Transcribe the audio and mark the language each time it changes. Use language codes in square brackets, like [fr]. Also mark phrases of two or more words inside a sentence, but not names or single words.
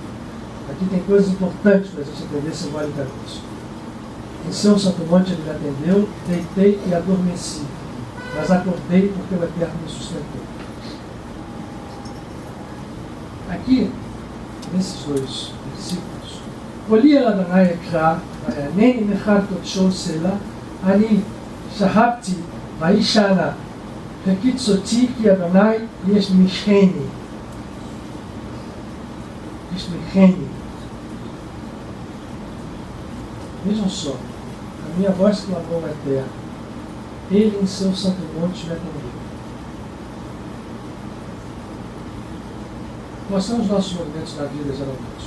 [pt] Aqui tem coisas importantes para a gente entender simbolicamente. Em seu santo monte ele me atendeu, deitei e adormeci, mas acordei porque o Eterno me sustentou. Aqui, nesses dois versículos, [he] קולי אל אדני אקרא, ויענני מהר קדשו סלה, אני שכבתי ואישנה, הקיצותי כי אדני יסמכני. [pt] Vejam só, a minha voz clamou ao Eterno, ele em seu santo monte me atendeu. Quais são os nossos movimentos na vida, geralmente?